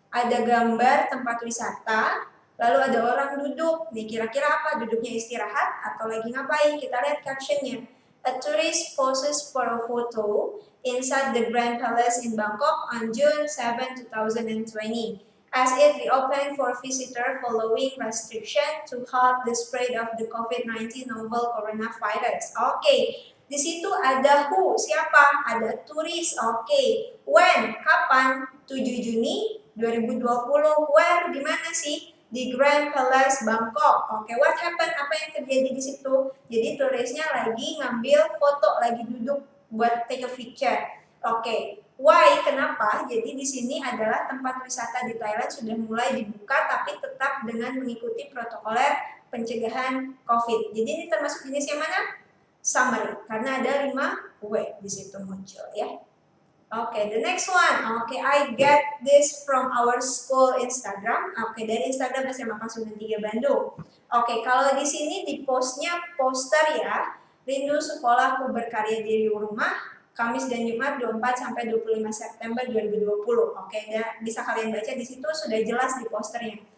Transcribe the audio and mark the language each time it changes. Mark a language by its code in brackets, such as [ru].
[id] Ada gambar tempat wisata, lalu ada orang duduk. Nih kira-kira apa? Duduknya istirahat atau lagi ngapain? Kita lihat captionnya. [en] A tourist poses for a photo inside the Grand Palace in Bangkok on June 7, 2020. As it reopened for visitors following restriction to halt the spread of the COVID-19 novel coronavirus. [id] Oke. Di situ ada who, siapa? Ada turis, oke. When, kapan? 7 Juni 2020. Where, di mana sih? Di Grand Palace Bangkok. Oke, what happened? Apa yang terjadi di situ? Jadi turisnya lagi ngambil foto, lagi duduk buat take a picture. Oke, why? Kenapa? Jadi di sini adalah tempat wisata di Thailand sudah mulai dibuka, tapi tetap dengan mengikuti protokoler pencegahan COVID. Jadi ini termasuk jenis yang mana? Summary, karena ada 5 W di situ muncul ya. [en] Oke, the next one. Oke, I get this from our school Instagram. [id] Oke, dari Instagram SMA Pasundan 3 Bandung. Oke, kalau di sini di postnya poster ya. Rindu sekolahku berkarya di rumah. Kamis dan Jumat 24 sampai 25 September 2020. Oke, bisa kalian baca di situ sudah jelas di posternya.